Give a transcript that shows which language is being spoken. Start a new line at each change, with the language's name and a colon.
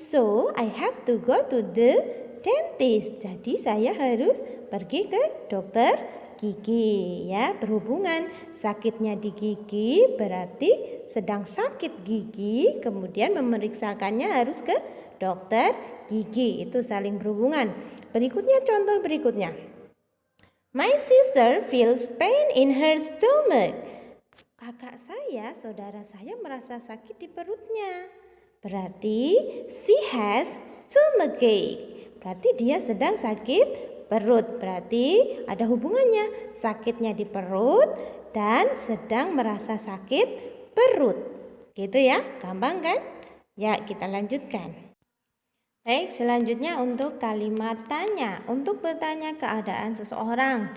English: So I have to go to the dentist.
Indonesian: Jadi saya harus pergi ke dokter gigi. Ya, berhubungan sakitnya di gigi berarti sedang sakit gigi. Kemudian memeriksakannya harus ke dokter gigi. Itu saling berhubungan. Berikutnya contoh berikutnya.
English: My sister feels pain in her stomach.
Indonesian: Kakak saya, saudara saya merasa sakit di perutnya. Berarti
English: she has stomachache.
Indonesian: Berarti dia sedang sakit perut. Berarti ada hubungannya. Sakitnya di perut dan sedang merasa sakit perut. Gitu ya, gampang kan? Ya, kita lanjutkan. Baik, selanjutnya untuk kalimat tanya. Untuk bertanya keadaan seseorang.